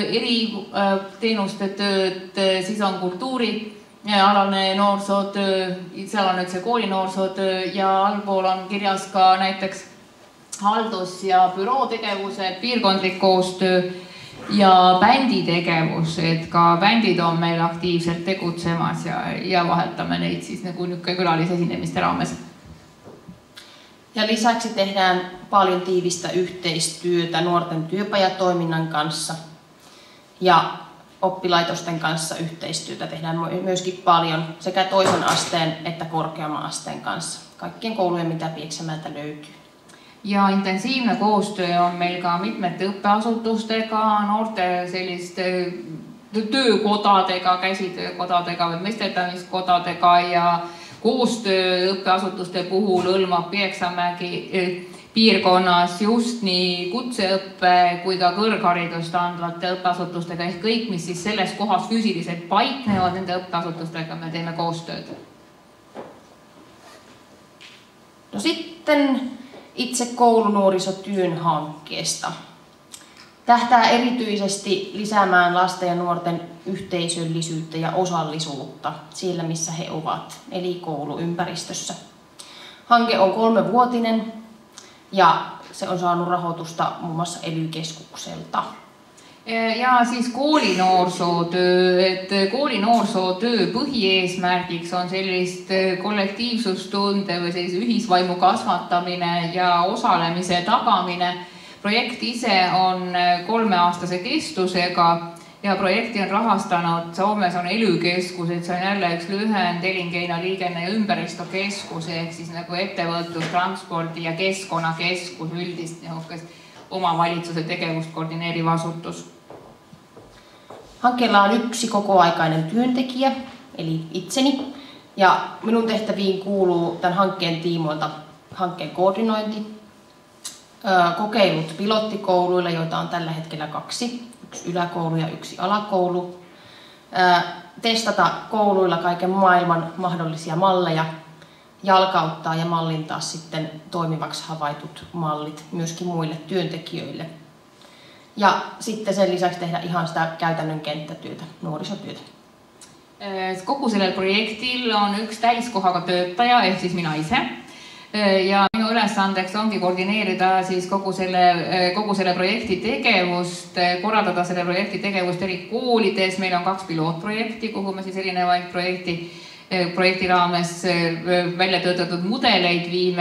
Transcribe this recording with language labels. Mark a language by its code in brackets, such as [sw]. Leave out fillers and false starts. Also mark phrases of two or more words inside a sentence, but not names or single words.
[et] eriteenuste tööd, siis on kultuurialane noorsootöö, seal on nüüd see koolinoorsootöö ja allpool on kirjas ka näiteks haldus- ja bürootegevused, piirkondlik koostöö ja bänditegevus, et ka bändid on meil aktiivselt tegutsemas ja vahetame neid siis nagu niisugune külalisesinemiste raames. [fi] Ja lisäksi tehdään paljon tiivistä yhteistyötä nuorten työpajatoiminnan kanssa ja oppilaitosten kanssa yhteistyötä tehdään myöskin paljon sekä toisen asteen että korkeamman asteen kanssa. Kaikkien koulujen, mitä Pieksämäeltä löytyy. [et] Ja intensiivne koostöö on meil ka mitmete õppeasutustega, noorte selliste töökodadega, käsitöökodadega või mõistetamiskodadega ja koostöö õppeasutuste puhul hõlmab Pieksämägi piirkonnas just nii kutseõppe kui ka kõrgharidust andvate õppeasutustega ehk kõik, mis siis selles kohas füüsiliselt paiknevad, nende õppeasutustega me teeme koostööd. [fi] No sitten itse koulunuorisotyön hankkeesta. Tähtää erityisesti lisäämään lasten ja nuorten yhteisöllisyyttä ja osallisuutta siellä, missä he ovat, eli kouluympäristössä. Hanke on 3-vuotinen ja se on saanut rahoitusta muun muassa ELY-keskukselta. [et] Ja siis koolinoorsootöö, et koolinoorsootöö põhieesmärgiks on sellist kollektiivsustunde või sellise ühisvaimu kasvatamine ja osalemise tagamine. Projekt ise on 3-aastase kestusega ja projekti on rahastanud, Soomes on ELY-keskus, et see on jälle üks lühend, [fi] Elinkeina liigenne ja ümberistokeskus [et] ehk siis nagu ettevõtlus, transpordi ja keskkonnakeskus, üldist omavalitsuse tegevust koordineeriv asutus. [fi] Hankkeella on yksi kokoaikainen työntekijä, eli itseni, ja minun tehtäviin kuuluu tämän hankkeen tiimoilta hankkeen koordinointi, kokeilut pilottikouluilla, joita on tällä hetkellä 2, yksi yläkoulu ja yksi alakoulu, testata kouluilla kaiken maailman mahdollisia malleja, jalkauttaa ja mallintaa sitten toimivaksi havaitut mallit myöskin muille työntekijöille. Ja sitten sen lisäksi tehdä ihan sitä käytännön kenttätyötä, nuorisotyötä. [et] Kogu sellel projektil on üks täiskohaga töötaja ehk siis mina ise. Ja minu ülesandeks ongi koordineerida siis kogu selle projekti tegevust, korraldada selle projekti tegevust eri koolides. Meil on 2 pilootprojekti, kuhu me siis erinevaid projekti raames välja töötatud mudeleid viime.